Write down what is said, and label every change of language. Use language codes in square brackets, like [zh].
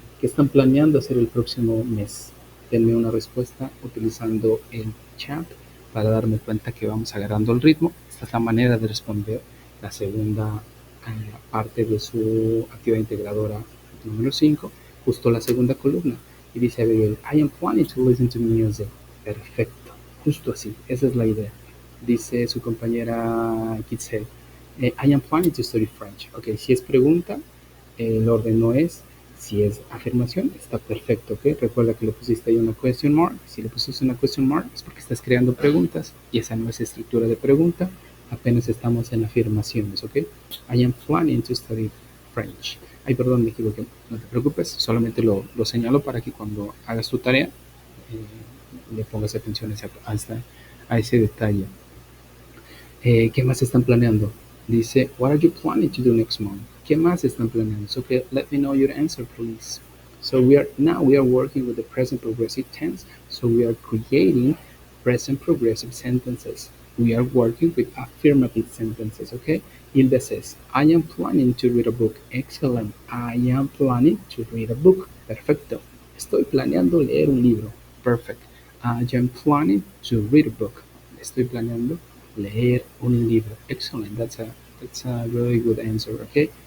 [es] ¿Qué están planeando hacer el próximo mes? Denme una respuesta utilizando el chat para darme cuenta que vamos agarrando el ritmo. Esta es la manera de responder la segunda parte de su actividad integradora número 5, justo la segunda columna. Y dice [en] Abigail, I am planning to listen to music. [es] Perfecto, justo así, esa es la idea. Dice su compañera Kitzel, [en] I am planning to study French. [es] Ok, si es pregunta, el orden no es. Si es afirmación, está perfecto, ¿ok? Recuerda que le pusiste ahí una question mark. Si le pusiste una question mark es porque estás creando preguntas y esa no es estructura de pregunta. Apenas estamos en afirmaciones, ¿ok? [en] I am planning to study French. [es] Ay, perdón, me equivoqué. No te preocupes, solamente lo señalo para que cuando hagas tu tarea le pongas atención a ese detalle. ¿Qué más están planeando? Dice, [en] what are you planning to do next month? [es] ¿Qué más están planeando? [en] So, okay, let me know your answer, please. So we are working with the present progressive tense. So we are creating present progressive sentences. We are working with affirmative sentences, okay? Hilda says, I am planning to read a book. Excellent. I am planning to read a book. [es] Perfecto. Estoy planeando leer un libro. [en] Perfect. I am planning to read a book. [es] Estoy planeando leer un libro. [en] Excellent. That's a really good answer, okay?